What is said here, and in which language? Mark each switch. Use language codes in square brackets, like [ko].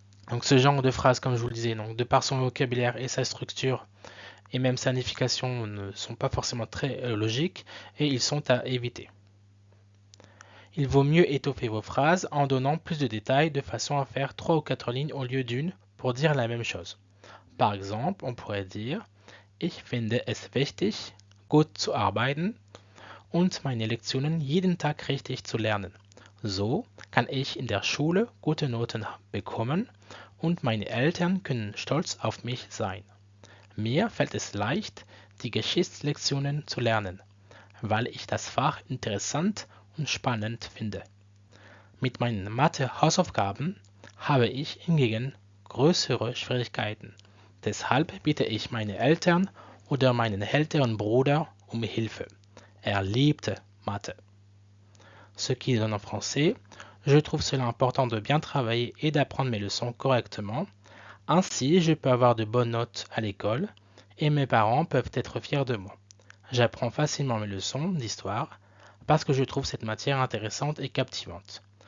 [fr] Donc ce genre de phrase, comme je vous le disais, donc, de par son vocabulaire et sa structure et même sa signification ne sont pas forcément très logiques et ils sont à éviter. Il vaut mieux étoffer vos phrases en donnant plus de détails de façon à faire 3 ou 4 lignes au lieu d'une pour dire la même chose. Par exemple, on pourrait dire [de] Ich finde es wichtig, gut zu arbeiten und meine Lektionen jeden Tag richtig zu lernen. So kann ich in der Schule gute Noten bekommen und meine Eltern können stolz auf mich sein. Mir fällt es leicht, die Geschichtslektionen zu lernen, weil ich das Fach interessant und spannend finde. Mit meinen Mathe-Hausaufgaben habe ich hingegen größere Schwierigkeiten. Deshalb bitte ich meine Eltern oder meinen älteren Bruder um Hilfe. Er liebte Mathe. [fr] Ce qui donne en français, je trouve cela important de bien travailler et d'apprendre mes leçons correctement. Ainsi, je peux avoir de bonnes notes à l'école et mes parents peuvent être fiers de moi. J'apprends facilement mes leçons d'histoire parce que je trouve cette matière intéressante et captivante.